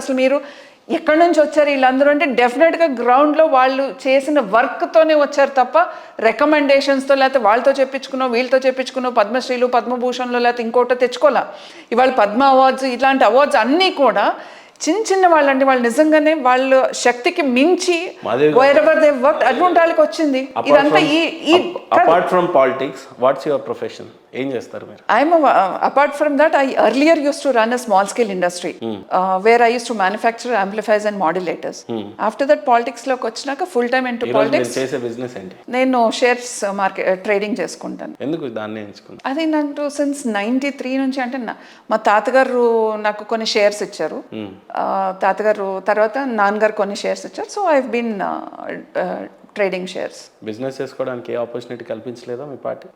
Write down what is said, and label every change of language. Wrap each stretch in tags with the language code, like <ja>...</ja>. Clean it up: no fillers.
<te>అసలు మీరు ఎక్కడి నుంచి వచ్చారు వీళ్ళందరూ అంటే డెఫినెట్గా గ్రౌండ్లో వాళ్ళు చేసిన వర్క్తోనే వచ్చారు తప్ప రికమెండేషన్స్తో లేకపోతే వాళ్ళతో చెప్పించుకున్నావు వీళ్ళతో చెప్పించుకున్నావు పద్మశ్రీలు పద్మభూషణ్లు లేకపోతే ఇంకోటో తెచ్చుకోలే. ఇవాళ పద్మ అవార్డ్స్ ఇలాంటి అవార్డ్స్ అన్నీ కూడా చిన్న వాళ్ళండి, వాళ్ళు నిజంగానే వాళ్ళ శక్తికి మించి వేరెవర్ దే వర్క్ అటువంటి వాళ్ళకి వచ్చింది. ఇదంతా</te> <en>Apart from politics what's your profession?</en> <te>ఏం చేస్తారు మీరు?</te> <en>Apart from that, I earlier used to run a small scale industry where I used to manufacture amplifiers and modulators. After that politics</en> <te>లోకి వచ్చినాక</te> <en>full time into politics.</en> <te>చేసే business ఏంటి? నేను shares market trading చేసుకుంటాను. ఎందుకు దాన్ని ఎంచుకున్నాను? అది నాకు సిన్స్ 93 నుంచి అంటే మా తాతగారు నాకు కొన్ని షేర్స్ ఇచ్చారు. తాతగారు తర్వాత నాన్నగారు కొన్ని షేర్స్ ఇచ్చారు.</te> <en>So I have been trading shares.</en> <te>Business చేసుకోవడానికి ఏ ఆపర్చునిటీ కల్పించలేదా మీ పార్టీ?</te>